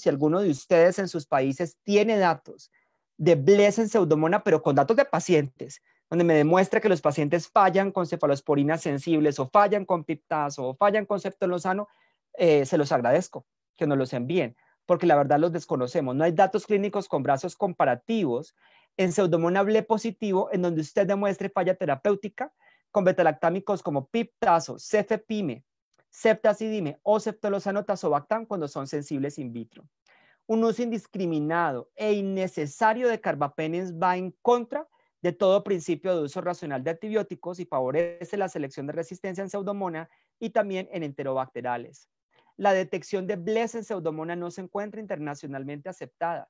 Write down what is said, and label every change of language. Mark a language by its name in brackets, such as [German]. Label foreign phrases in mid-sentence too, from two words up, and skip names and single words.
[Spanish] Si alguno de ustedes en sus países tiene datos de BLES en pseudomonas, pero con datos de pacientes, donde me demuestra que los pacientes fallan con cefalosporinas sensibles o fallan con piptazo o fallan con ceftolozano, se los agradezco que nos los envíen, porque la verdad los desconocemos. No hay datos clínicos con brazos comparativos en pseudomonas BLE positivo en donde usted demuestre falla terapéutica con betalactámicos como piptazo, cefepime, ceftazidime o ceftolozano tazobactam cuando son sensibles in vitro. Un uso indiscriminado e innecesario de carbapenems va en contra de todo principio de uso racional de antibióticos y favorece la selección de resistencia en pseudomonas y también en enterobacterales. La detección de BLES en pseudomonas no se encuentra internacionalmente aceptada.